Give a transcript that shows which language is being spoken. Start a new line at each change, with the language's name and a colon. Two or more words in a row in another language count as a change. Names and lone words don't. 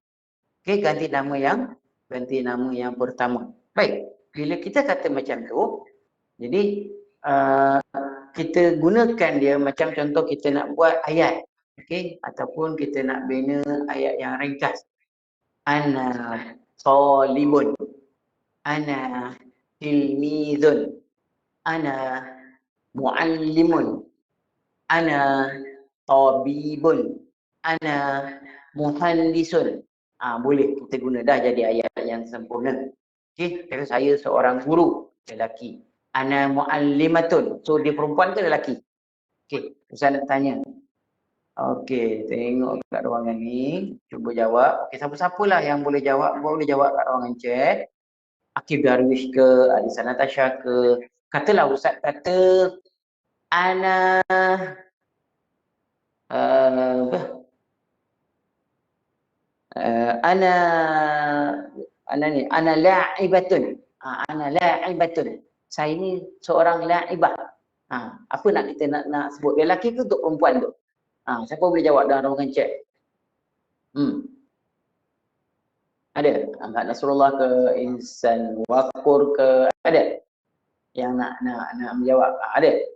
Malay: Okey, ganti nama yang pertama. Baik, bila kita kata macam tu, jadi kita gunakan dia macam contoh kita nak buat ayat. Okey, ataupun kita nak bina ayat yang ringkas.
Arabic: أنا طالبٌ. أنا تلميذٌ. أنا معلمٌ. أنا طبيبٌ. أنا مهندسٌ.
Malay: Boleh kita guna dah jadi ayat yang sempurna. Okey, kata saya seorang guru lelaki.
Arabic: أنا معلمةٌ.
Malay: So dia perempuan ke lelaki? Okey, saya nak tanya. Okey, tengok kat ruangan ni, cuba jawab. Okey, siapa-siapalah yang boleh jawab kat ruangan chat. Akif Darwish ke, Alisa Natasha ke. Katalah Ustaz kata
Arabic: أنا أنا لاعبةٌ. أنا لاعبةٌ.
Malay: Saya ni seorang la'ibah. Apa nak kita nak sebut? Lelaki ke untuk perempuan tu? Siapa boleh jawab dalam ruangan chat? Ada? Ahmad Nasrullah ke, Insan Wakur ke, ada? Yang nak menjawab? Ada?